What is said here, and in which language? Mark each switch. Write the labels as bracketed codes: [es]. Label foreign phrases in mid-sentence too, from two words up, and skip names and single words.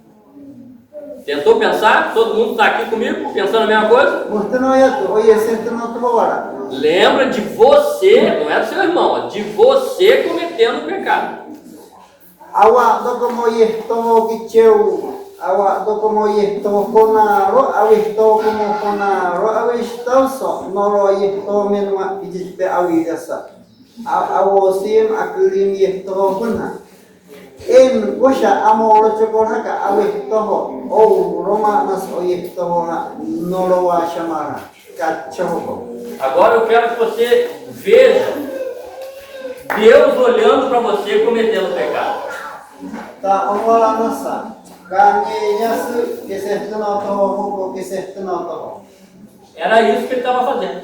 [pt] Tentou pensar? Todo mundo está aqui comigo pensando a mesma coisa? Você não é tu, oi, você não tomou agora. Lembra de você, não é do seu irmão, de você cometendo o pecado. Awak do como yesto kiceu, awak do como yesto konaro, awisto como konaro, awisto so noro yesto menua kijite awidasa. Awosim akulim yesto kuna. En gosha amoro chokoraka awisto o Roma nas oyesto noro wa chamara. Cachorro. Agora eu quero que você veja Deus olhando para você cometendo pecado. Tá, vamos lá nossa. Ganhei que certo não tô, que certo não tô. Era isso que ele estava fazendo.